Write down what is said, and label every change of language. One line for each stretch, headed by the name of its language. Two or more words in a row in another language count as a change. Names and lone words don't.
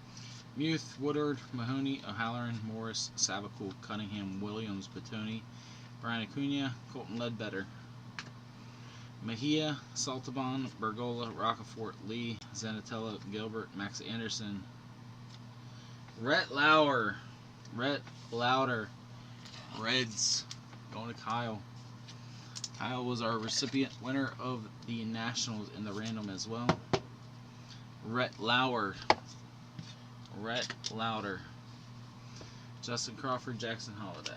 English: Muth, Woodard, Mahoney, O'Halloran, Morris, Sabacool, Cunningham, Williams, Batoni, Brian Acuna, Colton Ledbetter. Mejia, Saltaban, Bergola, Roccaforte, Lee, Zanatella, Gilbert, Max Anderson. Rhett Lauer. Reds. Going to Kyle. Kyle was our recipient winner of the Nationals in the random as well. Rhett Lauer. Justin Crawford, Jackson Holiday.